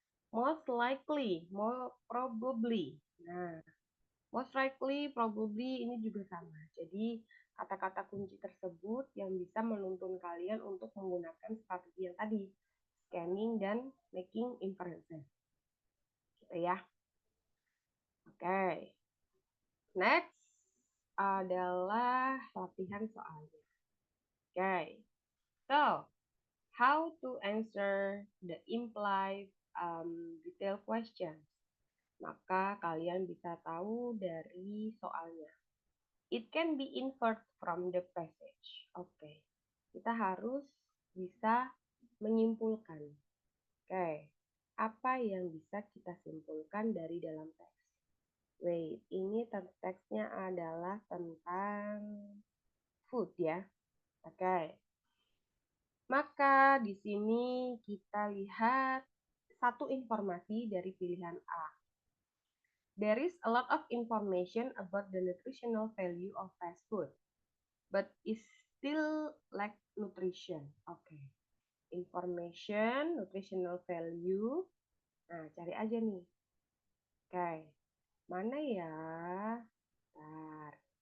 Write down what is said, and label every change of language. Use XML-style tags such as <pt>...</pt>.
<en>Most likely, more probably.</en> <id>Nah,</id> <en>most likely, probably</en> <id>ini juga sama. Jadi kata-kata kunci tersebut yang bisa menuntun kalian untuk menggunakan strategi yang tadi, scanning dan making inferences. Gitu ya. Oke. Next adalah latihan soalnya.</id> <en>Okay, so how to answer the implied detailed questions?</en> <id>Maka kalian bisa tahu dari soalnya.</id> <en>It can be inferred from the passage.</en> <id>Oke, kita harus bisa menyimpulkan. Oke, apa yang bisa kita simpulkan dari dalam teks? Wait, ini teksnya adalah tentang food ya. Oke. Maka di sini kita lihat satu informasi dari pilihan A.</id> <en>There is a lot of information about the nutritional value of fast food, but is still lack nutrition.</en> <id>Oke.</id> <en>Information, nutritional value.</en> <id>Nah, cari aja nih. Oke. Mana ya? Bentar.</id>